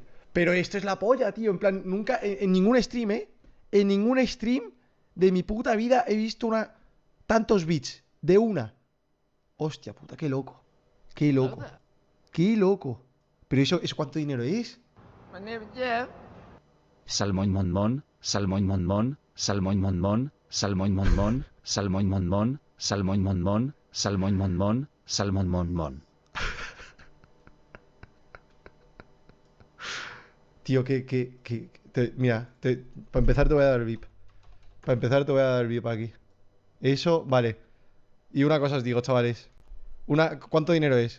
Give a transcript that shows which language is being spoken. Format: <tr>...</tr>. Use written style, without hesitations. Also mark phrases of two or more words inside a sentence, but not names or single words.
<es>Pero esto es la polla, tío. En plan, nunca, en ningún stream, ¿eh? En ningún stream de mi puta vida he visto tantos bits. De una. Hostia puta, qué loco. Qué loco. Qué loco. Pero eso ¿cuánto dinero es? Salmón mon mon, salmón mon mon, salmón mon mon, salmón mon mon, salmón mon mon, salmón mon mon, salmón mon mon, salmón mon mon. Tío, mira, para empezar te voy a dar VIP. Para empezar te voy a dar VIP aquí. Eso, vale. Y una cosa os digo, chavales. ¿Cuánto dinero es?</es>